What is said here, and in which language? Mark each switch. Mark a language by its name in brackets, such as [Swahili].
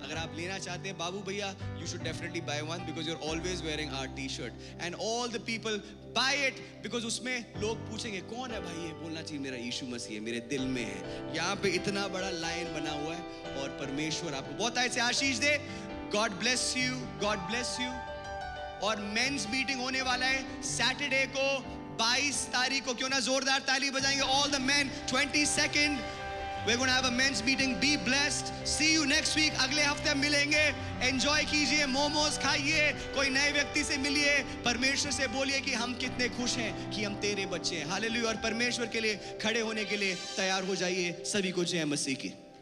[Hindi] अगर आप लेना चाहते हैं बाबू भैया, [English] you should definitely buy one, because you are always wearing our T shirt and all the people buy it, because [Hindi] उसमें लोग पूछेंगे कौन है भाई ये, बोलना चाहिए मेरा यीशु मसीह है, मेरे दिल में है। यहाँ पे इतना बड़ा लाइन बना हुआ है और परमेश्वर आपको बहुत आयत से आशीष दे। [English] God bless you, God bless you. [Hindi] और मेंस मीटिंग होने वाला है सैटरडे को 22 तारीख को। क्यों ना जोरदार ताली बजाएंगे [English] All the men. 22nd we're going to have a men's meeting. Be blessed. See you next week. [Hindi] अगले हफ्ते मिलेंगे। एंजॉय कीजिए, मोमोज खाइए, कोई नए व्यक्ति से मिलिए, परमेश्वर से बोलिए कि हम कितने खुश हैं कि हम तेरे बच्चे हैं। हालेलुया। और परमेश्वर के लिए खड़े होने के लिए तैयार हो जाइए। सभी को जय मसीह की।